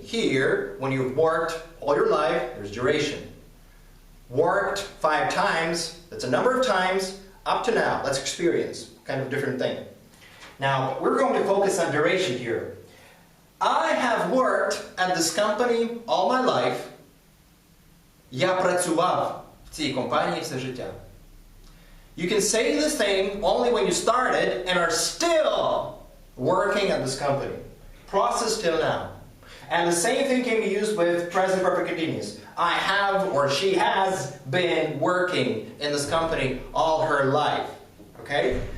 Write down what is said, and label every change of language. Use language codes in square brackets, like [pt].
[en] Here, when you've worked all your life, there's duration. Worked 5 times, that's a number of times, up to now, that's experience. Kind of different thing. Now, we're going to focus on duration here. I have worked at this company all my life. [uk] Я працював в цій компанії все життя. [en] You can say this thing only when you started and are still working at this company. Process till now. And the same thing can be used with present perfect continuous. I have or she has been working in this company all her life. Okay?